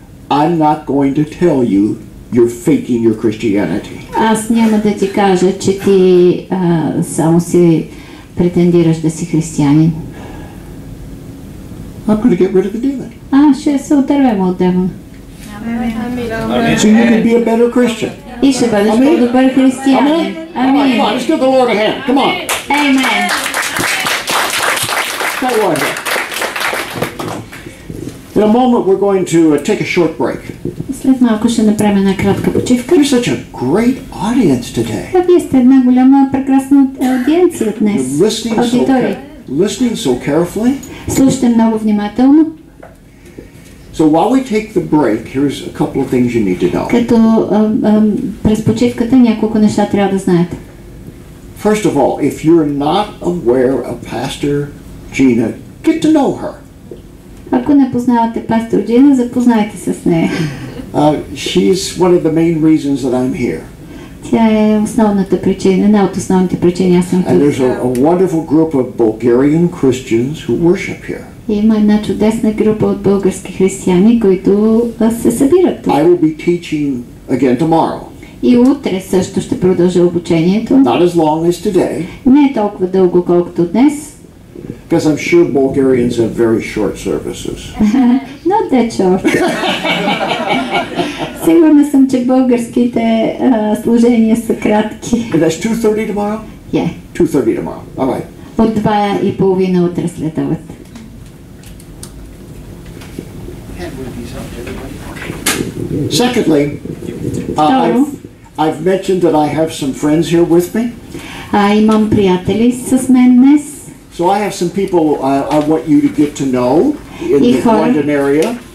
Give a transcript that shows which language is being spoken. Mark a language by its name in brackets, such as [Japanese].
[English] I'm not going to tell you you're faking your Christianity. [Bulgarian] Аз няма да ти кажа, че ти само си претендираш да си християнин. [English] I'm going to get rid of the demon. [Bulgarian] Ще се отървем от демона. [English] So you can be a better Christian. [Bulgarian] И ще бъдеш по-добър християнин. Амин. [English] Come on, let's give the Lord a hand. Come on. Amen. In a moment we're going to take a short break. [Bulgarian] След малко ще направим една кратка почивка. [English] You're such a great audience today. [Bulgarian] Вие сте една голяма прекрасна аудиенция днес. [English] Listening so carefully. [Bulgarian] Слушате много внимателно. [English] So while we take the break, here's a couple of things you need to know. [Bulgarian] Като през почивката няколко неща трябва да знаете. [English] First of all, if you're not aware of Pastor Gina, get to know her. [Bulgarian] Ако не познавате пастор Джина, запознайте се с нея. [English] She's one of the main reasons that I'm here. [Bulgarian] Тя е основната причина, една от основните причини аз съм тук. [English] And there's a wonderful group of Bulgarian Christians who worship here. [Bulgarian] Има една чудесна група от български християни, които се събират тук. [English] I will be teaching again tomorrow. [Bulgarian] И утре също ще продължа обучението. [English] Not as long as today. [Bulgarian] Не е толкова дълго, колкото днес. [English] Because I'm sure Bulgarians have very short services. Not that short. [Bulgarian] Сигурна съм, че българските служения са кратки. [English] And that's 2:30 tomorrow? Yeah. 2:30 tomorrow. All right. [Bulgarian] От 2:30 утре след обед. [English] Secondly, I've mentioned that I have some friends here with me. [Bulgarian] Имам приятели с мен днес. [English] So I have some people I want you to get to know in the London area.